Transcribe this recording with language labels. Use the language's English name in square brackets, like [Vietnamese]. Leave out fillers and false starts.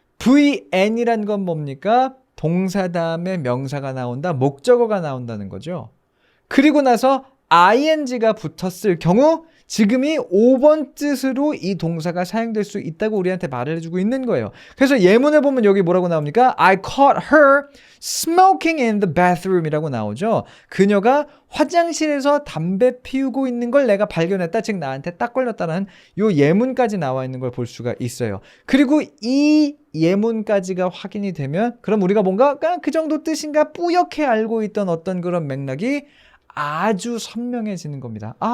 [Korean] VN이란 건 뭡니까? 동사 다음에 명사가 나온다, 목적어가 나온다는 거죠. 그리고 나서 ing가 붙었을 경우 지금이 5번 뜻으로 이 동사가 사용될 수 있다고 우리한테 말을 해주고 있는 거예요. 그래서 예문을 보면 여기 뭐라고 나옵니까? [English] I caught her smoking in the bathroom [Korean] 이라고 나오죠. 그녀가 화장실에서 담배 피우고 있는 걸 내가 발견했다. 즉 나한테 딱 걸렸다는 요 예문까지 나와 있는 걸 볼 수가 있어요. 그리고 이 예문까지가 확인이 되면 그럼 우리가 뭔가 그 정도 뜻인가 뿌옇게 알고 있던 어떤 그런 맥락이 아주 선명해지는 겁니다.